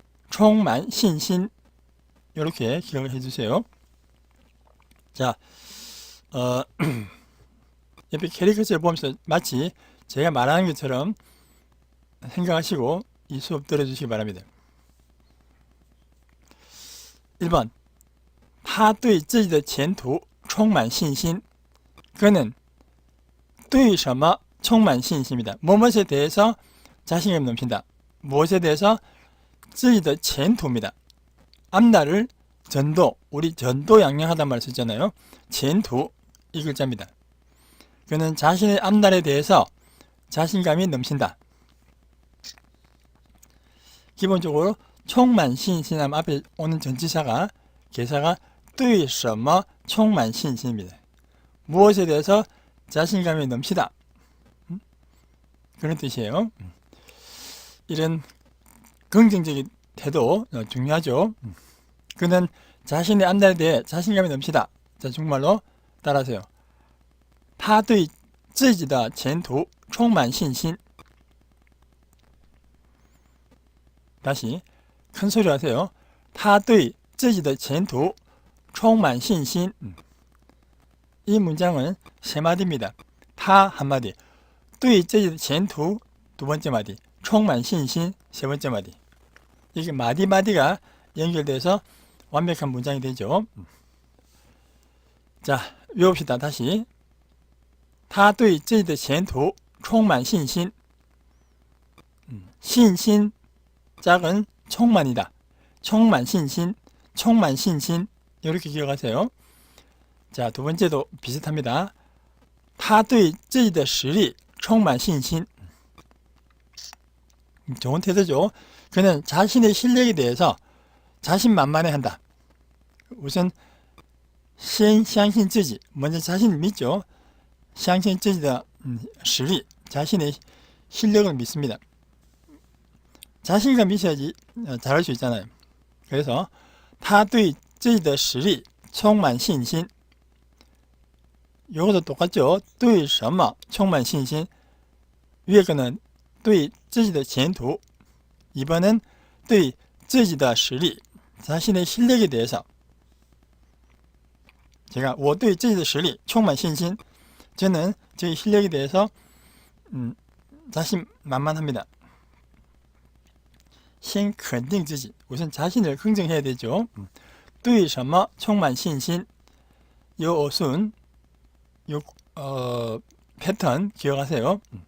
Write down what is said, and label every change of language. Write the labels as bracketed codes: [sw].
[zh] 充满信心. [ko] 이렇게 기억을 해주세요. 자, 옆에 캐리커처를 보면서 마치 제가 말하는 것처럼 생각하시고 이 수업 들어주시기 바랍니다. 1번, [zh] 他对自己的前途充满信心. [ko] 그는 [zh] 对什么充满信心 [ko] 입니다. 무엇에 대해서 자신감이 넘친다. 무엇에 대해서 [zh] 自己的前途 [ko] 입니다. 앞날을 전도, 우리 전도 양양하단 말을 쓰잖아요. 前途 이 글자입니다. 그는 자신의 앞날에 대해서 자신감이 넘친다. 기본적으로 充满信心하면 앞에 오는 전치사가 개사가 [zh] 对什么充满信心 [ko] 입니다. 무엇에 대해서 자신감이 넘치다. 그런 뜻이에요. 이런 긍정적인 태도 중요하죠. 그는 자신의 앞날에 대해 자신감이 넘치다. 자, 중국말로 따라하세요. [zh] 他对自己的前途充满信心. [ko] 다시 큰 소리로 하세요. [zh] 他对自己的前途充满信心. [ko] 이 문장은 세 마디입니다. 他 한마디, [zh] 对自己的前途 [ko] 두 번째 마디, [zh] 充满信心 [ko] 세 번째 마디. 이게 마디마디가 연결돼서 완벽한 문장이 되죠. 자, 외웁시다. 다시. [zh] 他对自己的前途充满信心.信心 [ko] 짝은 충만이다. [zh] 充满信心, 充满信心 [ko] 이렇게 기억하세요. 자, 두 번째도 비슷합니다. [zh] 他对自己的实力充满信心. [ko] 좋은 태도죠. 그는 자신의 실력에 대해서 자신만만해한다. 우선 [zh] 先相信自己, [ko] 먼저 자신을 믿죠. [zh] 相信自己的实力, [ko] 자신의 실력을 믿습니다. 자신감 있어야지 잘할 수 있잖아요. 그래서 [zh] 他对自己的实力充满信心. [ko] 이것도 똑같죠. [zh] 对什么充满信心. [ko] 위에 거는 [zh] 对自己的前途, [ko] 2번은 [zh] 对自己的实力, [ko] 자신의 실력에 대해서. 제가 [zh] 我对自己的实力充满信心. [ko] 저는 제 실력에 대해서 자신만만합니다. [zh] 先肯定自己, [ko] 우선 자신을 긍정해야 되죠. [zh] 对什么充满信心. [ko] 요 어순, 요 패턴 기억하세요.